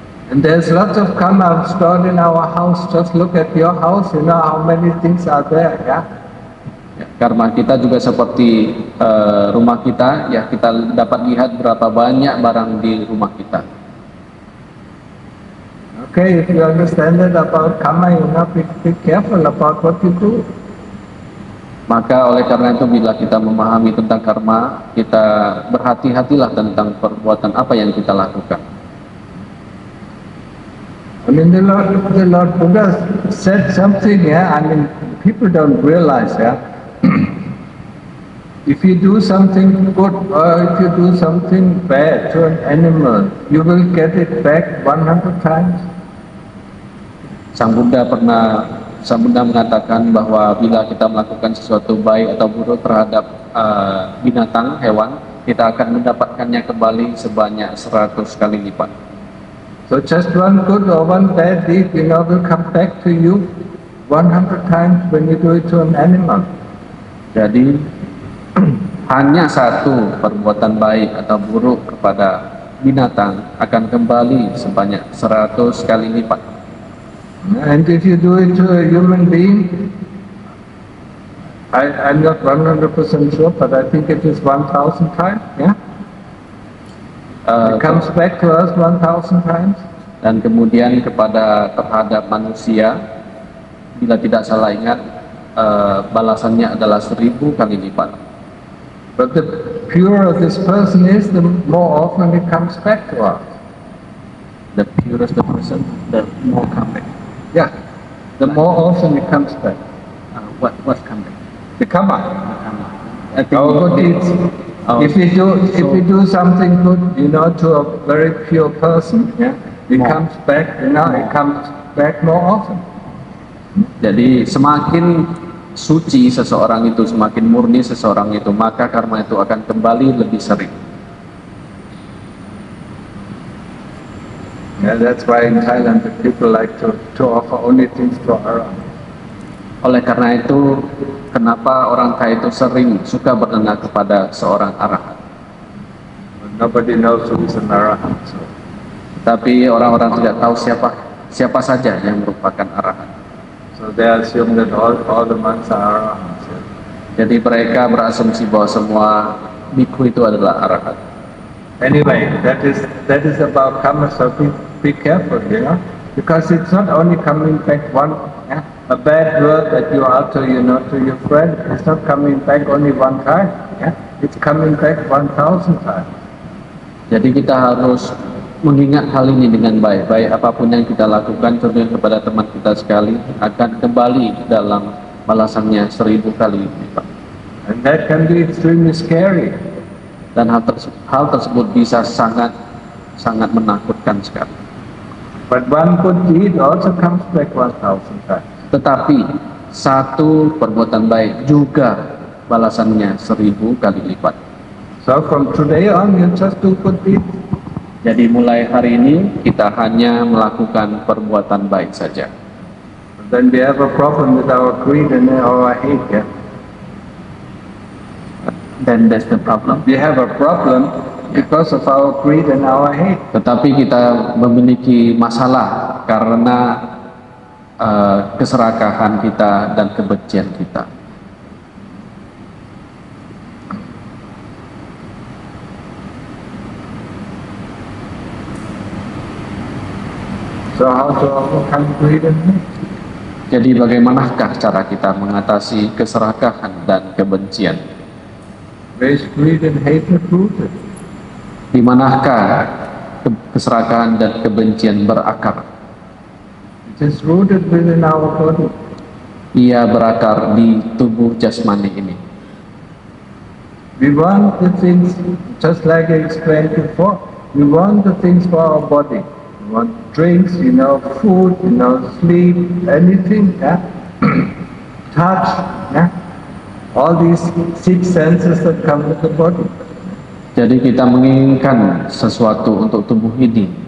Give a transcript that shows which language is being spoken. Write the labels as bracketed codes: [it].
[en] And there's lots of karma stored in our house. Just look at your house, how many things are there, yeah. [id] Ya, karma kita juga seperti rumah kita, ya kita dapat lihat berapa banyak barang di rumah kita. [en] Okay, if you understand that about karma, be careful about what you do. [id] Maka oleh karena itu bila kita memahami tentang karma, kita berhati-hatilah tentang perbuatan apa yang kita lakukan. [en] I mean, the Lord Buddha said something, yeah. I mean, people don't realize, yeah. If you do something good or if you do something bad to an animal, you will get it back 100 times. [id] Sang Buddha mengatakan bahwa bila kita melakukan sesuatu baik atau buruk terhadap binatang, hewan, kita akan mendapatkannya kembali sebanyak 100 kali lipat. [en] So just one good or one bad deed, will come back to you 100 times when you do it to an animal. [id] Jadi hanya satu perbuatan baik atau buruk kepada binatang akan kembali sebanyak 100 kali lipat. [en] And if you do it to a human being, I'm not 100% sure, but I think it is 1,000 times, yeah? It comes back to us 1,000 times. [id] Dan kemudian terhadap manusia, bila tidak salah ingat, balasannya adalah 1.000 kali lipat. [en] But the purer this person is, the more often it comes back to us. The purest the person, the more come back. Yeah, the more often it comes back. What's come back? The karma. I think Our good deeds. If we do something good, to a very pure person, yeah, it comes back. It comes back more often. [id] Jadi semakin suci seseorang itu, semakin murni seseorang itu, maka karma itu akan kembali lebih sering. [en] Yeah, that's why in Thailand the people like to offer only things to Arahant. [id] Oleh karena itu, kenapa orang Thai itu sering suka berdana kepada seorang arahat. [en] Nobody knows who is an Arahant. So. [id] Tapi orang-orang tidak tahu siapa saja yang merupakan arahat. [en] So they assume that all the monks are Arahants. Yeah. [id] Jadi mereka berasumsi bahwa semua bhikkhu itu adalah arahat. [en] Anyway, that is about karma. So be careful, because it's not only coming back one. Yeah? A bad word that you utter, to your friend, it's not coming back only one time. Yeah? It's coming back 1,000 times. [id] Jadi kita harus mengingat hal ini dengan baik. Baik apapun yang kita lakukan, contohnya kepada teman kita sekali, akan kembali dalam balasannya 1.000 kali lipat. [en] And that can be extremely scary. [id] Dan hal tersebut bisa sangat menakutkan sekali. [en] But one good deed also comes back 1,000 times. [id] Tetapi satu perbuatan baik juga balasannya 1.000 kali lipat. [en] So from today on, you just do good deeds. [id] Jadi mulai hari ini kita hanya melakukan perbuatan baik saja. [en] But then we have a problem with our greed and our hate. Yeah? Then that's the problem. We have a problem because of our greed and our hate. [id] Tetapi kita memiliki masalah karena keserakahan kita dan kebencian kita. [en] So how to overcome greed and hate? [id] Jadi bagaimanakah cara kita mengatasi keserakahan dan kebencian? [en] Where is greed and hatred rooted? [id] Di manakah keserakahan dan kebencian berakar? [en] It is rooted within our body. [id] Ia berakar di tubuh jasmani ini. [en] We want the things, just like I explained before, we want the things for our body. We want drinks, food, sleep, anything, yeah? Touch, yeah? All these six senses that come with the body. [id] Jadi kita menginginkan sesuatu untuk tubuh ini.